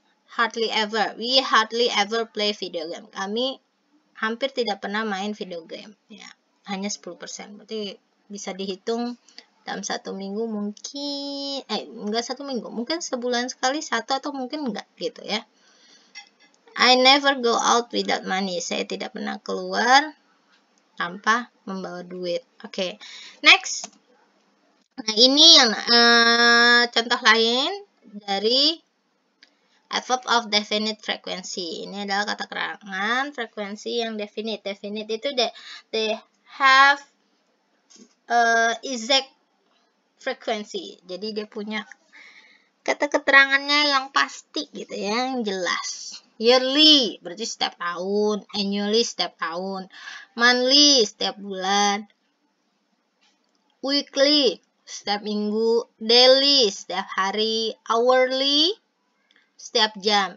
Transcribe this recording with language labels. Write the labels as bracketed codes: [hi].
[en] Hardly ever. We hardly ever play video game. [id] Kami hampir tidak pernah main video game. Ya, hanya 10%. Berarti bisa dihitung dalam 1 minggu mungkin, enggak 1 minggu, mungkin sebulan sekali 1 atau mungkin enggak gitu ya. [en] I never go out without money. [id] Saya tidak pernah keluar tanpa membawa duit. Oke. Next. Nah, ini yang contoh lain dari adverb of definite frequency. Ini adalah kata keterangan frekuensi yang definite. [en] Definite itu they have exact frequency. [id] Jadi dia punya kata keterangannya yang pasti gitu ya, yang jelas. Yearly berarti setiap tahun, annually setiap tahun, monthly setiap bulan, weekly setiap minggu, daily setiap hari, hourly setiap jam.